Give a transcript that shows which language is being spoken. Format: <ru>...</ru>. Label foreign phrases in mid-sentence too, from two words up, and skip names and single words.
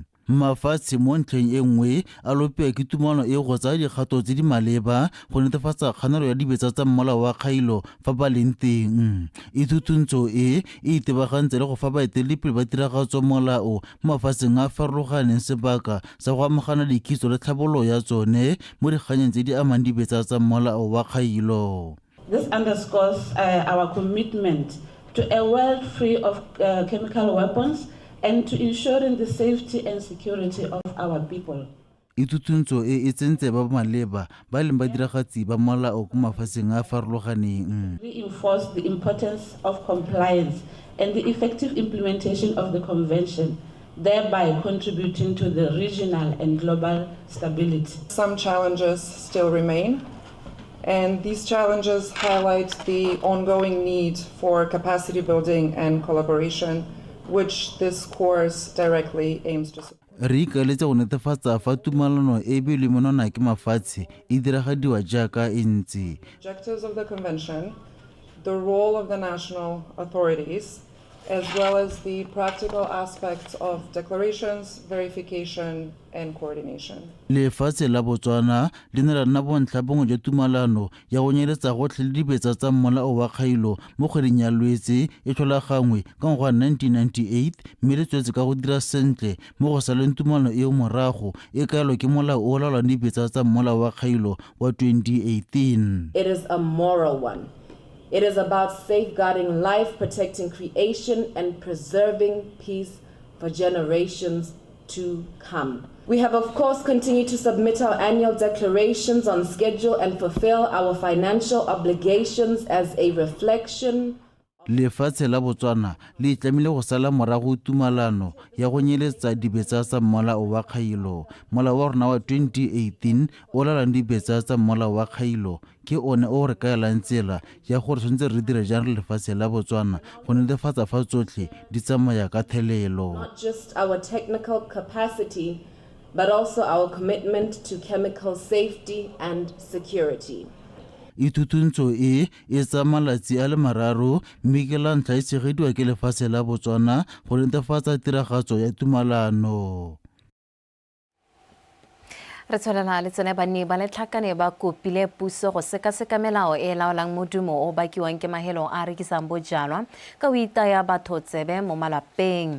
<tn>Mafatshe mo ntlheng e nngwe a lopiwa ke tumalano e go tsaya dikgato tse di maleba go netefatsa kganelo ya dibetsa tsa molao wa kgailo fa ba leng teng. Itutuntsho e itebagantse le go fa baeteledipele ba tiragatso molao mo mafatsheng a farologaneng sebaka sa go amogana dikitso le tlhabololo ya tsone mo dikganyeng tse di amang dibetsa tsa molao wa kgailo.</tn> <en>This underscores our commitment to a world free of chemical weapons and to ensuring the safety and security of our people.</en> <tn>Itutuntsho e tsentse ba maleba ba leng ba diragatsi ba molao ko mafatsheng a farologaneng.</tn> <en>Reinforce the importance of compliance and the effective implementation of the convention, thereby contributing to the regional and global stability. Some challenges still remain, And these challenges highlight the ongoing need for capacity building and collaboration, which this course directly aims to support.</en> <tn>Re ikaletse go netefatsa fa tumalano e beilwe monwana ke mafatshe e diragadiwa jaaka e ntse.</tn> <en>Objectives of the convention, the role of the national authorities, as well as the practical aspects of declarations, verification, and coordination.</en> <tn>Lefatshe la Botswana le ne la nna bontlha bongwe jwa tumalano ya go nyeletsa gotlhe le dibetsa tsa molao wa kgailo mo kgweding ya Lwetse e tlholagangwe ka ngwaga wa 1998 mme le tswetse ka go dira sentle mo go saleng tumalano eo morago e kaelwa ke molao o laolang dibetsa tsa molao wa kgailo wa 2018.</tn> <en>It is a moral one. It is about safeguarding life, protecting creation, and preserving peace for generations to come. We have, of course, continued to submit our annual declarations on schedule and fulfill our financial obligations as a reflection.</en> <tn>Lefatshe la Botswana le tlamile go sala morago tumalano ya go nyeletsa dibetsa tsa molao wa kgailo. Molao wa rona wa 2018 o lalang dibetsa tsa molao wa kgailo ke one o re kaelang tsela ya gore tshwanetse re dire jang lefatshe la Botswana go netefatsa fa tsotlhe di tsamaya ka thelelo.</tn> <en>Not just our technical capacity, but also our commitment to chemical safety and security.</en> <tn>Itutuntsho e tsa malatsi a le mararo mme ke la ntlha e tshegediwa ke lefatshe la Botswana go netefatsa tiragatso ya tumalano. Re tsholela le tsone banni ba letlhakane ba kopile puso go sekaseka melao e laolang modumo o bakiwang ke mahelo a rekisang bojalwa ka o itaya batho tsebe mo malapeng.</tn>